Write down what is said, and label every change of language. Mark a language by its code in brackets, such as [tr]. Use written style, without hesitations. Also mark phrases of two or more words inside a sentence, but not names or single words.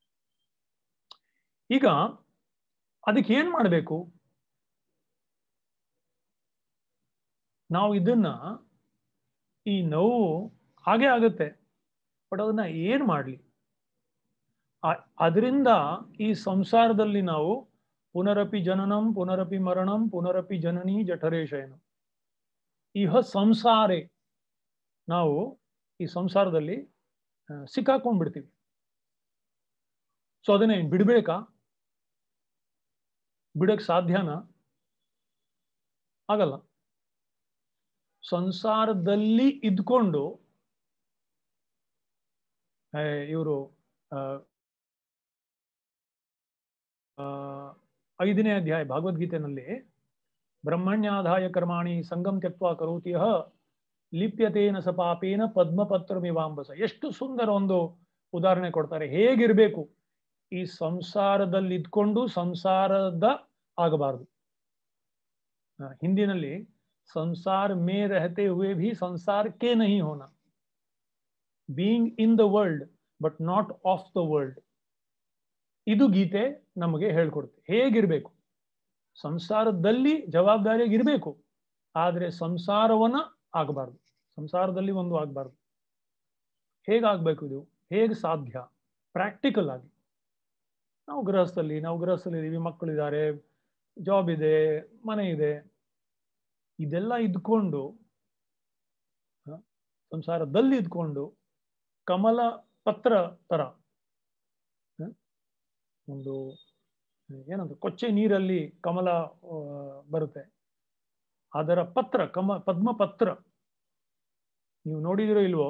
[kn] ಈಗ ಅದಕ್ಕೆ ಏನ್ ಮಾಡಬೇಕು? ನಾವು ಇದನ್ನ, ಈ ನೋವು ಹಾಗೆ ಆಗುತ್ತೆ, ಬಟ್ ಅದನ್ನ ಏನ್ ಮಾಡ್ಲಿ? ಅದರಿಂದ ಈ ಸಂಸಾರದಲ್ಲಿ ನಾವು [sa] ಪುನರಪಿ ಜನನಂ ಪುನರಪಿ ಮರಣಂ ಪುನರಪಿ ಜನನಿ ಜಠರೇಶಯನು, ಇಹ ಸಂಸಾರೇ, [kn] ನಾವು ಈ ಸಂಸಾರದಲ್ಲಿ ಸಿಕ್ಕಾಕೊಂಡ್ಬಿಡ್ತೀವಿ. ಸೊ ಅದನ್ನೇ ಬಿಡ್ಬೇಕಾ? ಬಿಡಕ್ ಸಾಧ್ಯನಾ? ಆಗಲ್ಲ. ಸಂಸಾರದಲ್ಲಿ ಇದ್ಕೊಂಡು ಇವರು 5ನೇ ಅಧ್ಯಾಯ ಭಗವದ್ಗೀತೆಯಲ್ಲಿ, [sa] ಬ್ರಹ್ಮಣ್ಯಾಧಾಯ ಕರ್ಮಾಣಿ ಸಂಗಂ ತ್ಯಕ್ವಾ ಕರೋತಿ ಯಃ ಲಿಪ್ಯತೇನ ಸ ಪಾಪೇನ ಪದ್ಮಪತ್ರಮಿವಾಂಬಸ. [kn] ಎಷ್ಟು ಸುಂದರ ಒಂದು ಉದಾಹರಣೆ ಕೊಡ್ತಾರೆ, ಹೇಗಿರ್ಬೇಕು. ಈ ಸಂಸಾರದಲ್ಲಿ ಇದ್ಕೊಂಡು ಸಂಸಾರದ ಆಗಬಾರದು. [hi] ಹಿಂದಿನಲ್ಲಿ संसार में रहते हुए भी संसार के नहीं होना, [en] being in the world but not of the world. [kn] ಇದು ಗೀತೆ ನಮಗೆ ಹೇಳ್ಕೊಡುತ್ತೆ ಹೇಗಿರ್ಬೇಕು. ಸಂಸಾರದಲ್ಲಿ ಜವಾಬ್ದಾರಿಯಾಗಿರ್ಬೇಕು, ಆದ್ರೆ ಸಂಸಾರವನ್ನ ಆಗಬಾರ್ದು, ಸಂಸಾರದಲ್ಲಿ ಒಂದು ಆಗಬಾರ್ದು. ಹೇಗಾಗ್ಬೇಕು ಇದು? ಹೇಗೆ ಸಾಧ್ಯ? ಪ್ರಾಕ್ಟಿಕಲ್ ಆಗಿ ನಾವು ಗೃಹಸ್ಥಲ್ಲಿ ಇದೀವಿ, ಮಕ್ಕಳಿದ್ದಾರೆ, ಜಾಬ್ ಇದೆ, ಮನೆ ಇದೆ, ಇದೆಲ್ಲ ಇದ್ಕೊಂಡು ಸಂಸಾರದಲ್ಲಿ ಇದ್ಕೊಂಡು ಕಮಲ ಪತ್ರ ತರ ಒಂದು ಏನಂತ ಕೊಚ್ಚೆ ನೀರಲ್ಲಿ ಕಮಲ ಬರುತ್ತೆ, ಅದರ ಪತ್ರ ಪದ್ಮಪತ್ರ ನೀವು ನೋಡಿದಿರೋ ಇಲ್ವೋ?